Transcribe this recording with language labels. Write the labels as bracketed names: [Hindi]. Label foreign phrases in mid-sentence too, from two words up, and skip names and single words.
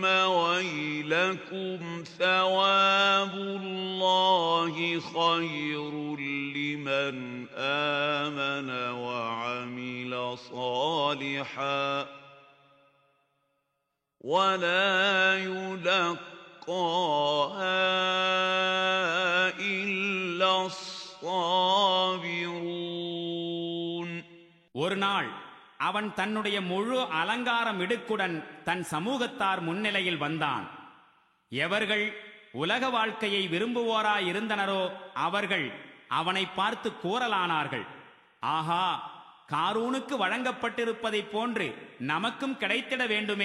[Arabic] ويلكم ثواب الله خير لمن آمن وعمل صالحا ولا يلقاها إلا الصابرون. [Tamil] ஒரு நாள் அவன் தன்னுடைய முழு அலங்கார மிடுக்குடன் தன் சமூகத்தார் முன்னிலையில் வந்தான். எவர்கள் உலக வாழ்க்கையை விரும்புவோராயிருந்தனரோ அவர்கள் அவனை பார்த்து கூறலானார்கள், ஆஹா, காரூனுக்கு வழங்கப்பட்டிருப்பதைப் போன்று நமக்கும் கிடைத்திட வேண்டுமே.